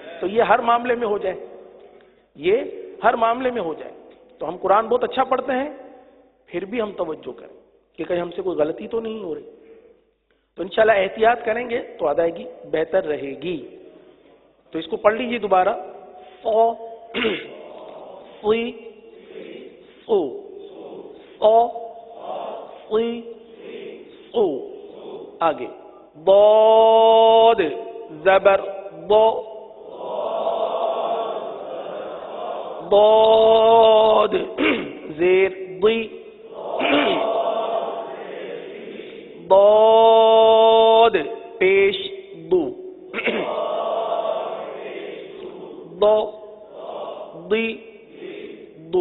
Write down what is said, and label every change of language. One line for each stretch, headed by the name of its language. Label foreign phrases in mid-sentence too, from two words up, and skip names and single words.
Urdu: تو یہ ہر معاملے میں ہو جائے، یہ ہر معاملے میں ہو جائے. تو ہم قرآن بہت اچھا پڑھتے ہیں پھر بھی ہم توجہ کریں کہ کہیں ہم سے کوئی غلطی تو نہیں ہو رہی. تو انشاءاللہ احتیاط کریں گے تو ادائیگی بہتر رہے گی. تو اس کو پڑھ لیجیے دوبارہ. او سی او، او سی او. آگے ضاد زبر ضو، ضاد زیر ضی، ضاد پیش دو، ضو ضی دو.